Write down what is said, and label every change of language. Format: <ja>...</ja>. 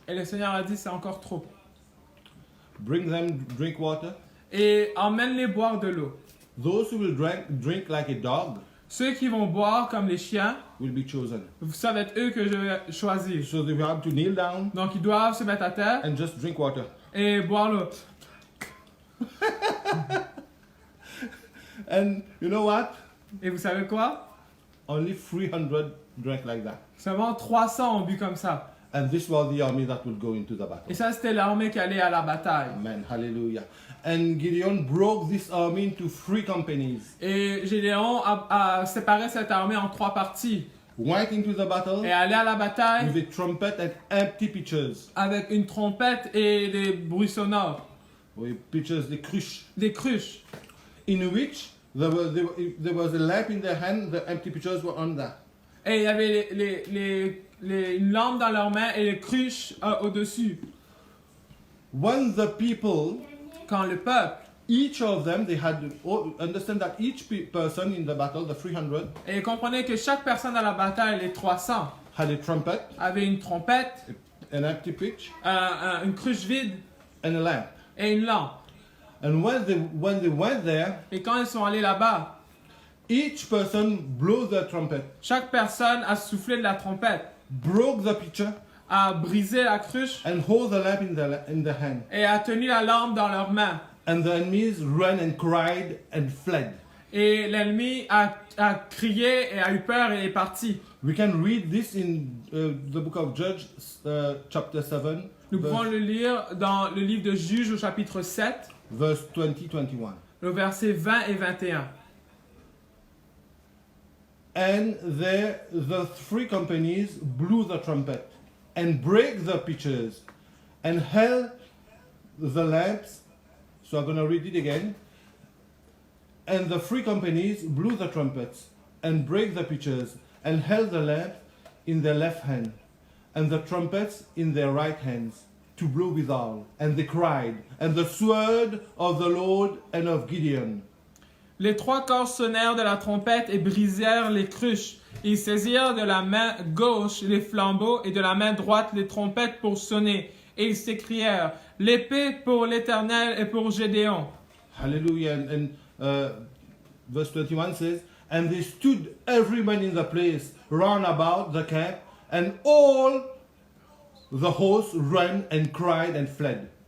<fr>Et le Seigneur a dit, c'est encore trop.</fr> <en>Bring them drink water.</en> <fr>Et emmène-les boire de l'eau.</fr> <en>Those who will drink like a dog</en> <fr>Ceux qui vont boire comme les chiens,</fr> <en>will be chosen.</en> <fr>ça va être eux que je vais choisir.</fr> <en>So they will have to kneel down</en> <fr>Donc, ils doivent se mettre à terre</fr> <en>and just drink water.</en> <fr>et boire l'eau.</fr> <en>And you know what?</en> <fr>Et vous savez quoi?</fr> <en>Only 300 drank like that.</en> <fr>Seulement 300 ont bu comme ça.</fr> <en>And this was the army that would go into the battle.</en> <fr>Et ça, c'était l'armée qui allait à la bataille. Amen. Hallelujah.</fr> <en>And Gideon broke this army into 3 companies.</en> <fr>Et Gédéon a séparé cette armée en 3 parties.</fr> <en>Went into the battle</en> <fr>Et allait à la bataille</fr> <en>with a trumpet and empty pitchers.</en> <fr>avec une trompette et des bruits sonores.</fr> <en>With pitchers, the cruche.</en> <fr>Des cruches.</fr> <en>In which there was a lamp in their hand, the empty pitchers were on that.</en> <fr>Et il y avait une lampe dans leurs mains et les cruches au-dessus.</fr> <en>When the people,</en> <fr>Quand le peuple,</fr> <en>each of them, they had to understand that each person in the battle, the 300,</en> <fr>et comprenez que chaque personne dans la bataille, les 300,</fr> <en>had a trumpet,</en> <fr>avait une trompette,</fr> <en>an empty pitch,</en> <fr>une cruche vide</fr> <en>and a lamp.</en> <fr>et une lampe.</fr> <en>And when they went there,</en> <fr>Et quand ils sont allés là-bas,</fr> <en>each person blew the trumpet,</en> <fr>chaque personne a soufflé de la trompette,</fr> <en>broke the pitcher,</en> <fr>a brisé la cruche</fr> <en>and hold the lamp in the hand.</en> <fr>et a tenu la lampe dans leurs mains.</fr> <en>And the enemies ran and cried and fled.</en> <fr>Et l'ennemi a crié et a eu peur et est parti.</fr> <en>We can read this in the book of Judges, chapter 7,</en> <fr>Nous pouvons le lire dans le livre de Juges au chapitre 7,</fr> <en>verse 20-21.</en> <fr>le verset 20 et 21.</fr> <en>And there the 3 companies blew the trumpet and brake the pitchers and held the lamps. So I'm going to read it again. And the 3 companies blew the trumpets and brake the pitchers and held the lamp in their left hand and the trumpets in their right hands to blow withal. And they cried, and the sword of the Lord and of Gideon.</en> <fr>Les 3 corps sonnèrent de la trompette et brisèrent les cruches. Ils saisirent de la main gauche les flambeaux et de la main droite les trompettes pour sonner. Et ils s'écrièrent, l'épée pour l'Éternel et pour Gédéon. Hallelujah.</fr> <en>And verse 21 says, and they stood every man in the place round about the camp, and all the host ran and cried and fled.</en>